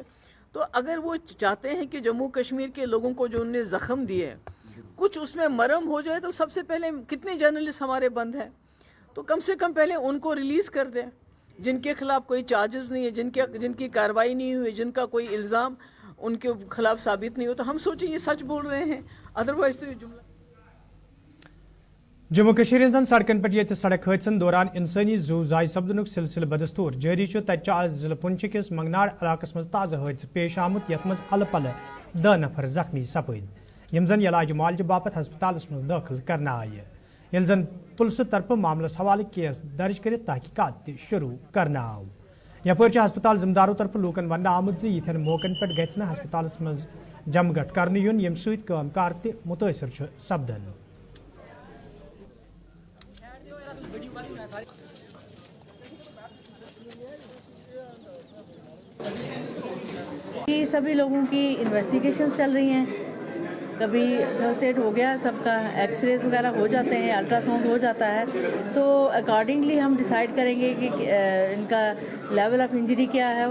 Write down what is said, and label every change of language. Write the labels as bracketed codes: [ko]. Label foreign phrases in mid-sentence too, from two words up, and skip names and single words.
[hi] तो अगर वो चाहते हैं कि जम्मू कश्मीर के लोगों को जो उन्हें ज़ख्म दिए कुछ उसमें मरहम हो जाए, तो सबसे पहले कितने जर्नलिस्ट हमारे बंद हैं, तो कम से कम पहले उनको रिलीज़ कर दें जिनके खिलाफ कोई चार्जेस नहीं है, जिनकी कार्रवाई नहीं हुई, जिनका कोई इल्ज़ाम उनके खिलाफ साबित नहीं हो। तो हम सोचें ये सच बोल रहे हैं, अदरवाइज तो ये जुमला। [ks] जम्मू कश्मीर सड़कन पे सड़क हादसन दौरान इंसानी जू जाय सपदन सिलसिल बदस्तूर जारी आज जिला पुंछ किस मंगनाड़ इलाकस मज ताज़ा हादसा पेश आमुत यथ मज अल पल 10 नफर जख्मी सपद यम जन इलाज मुआलजे बापत हस्पताल मज दाखिल करना आये, ये जन पुलिस तरफ मामलस हवाले केस दर्ज कर तहकीकात शुरू करना आव। यपर हस्पताल जिम्मेदारों तरफ लूकन वन आमुत यिथन मौकन पे गि हस्पताल मज जमगट कर यून यम सकार मुतासर सपदन। [hi] ये सभी लोगों की इन्वेस्टिगेशन चल रही हैं, कभी [en] first aid [hi] हो गया, सबका एक्सरेज वगैरह हो जाते हैं, अल्ट्रासाउंड हो जाता है, तो अकॉर्डिंगली हम डिसाइड करेंगे कि इनका [en] level of injury [hi] क्या है।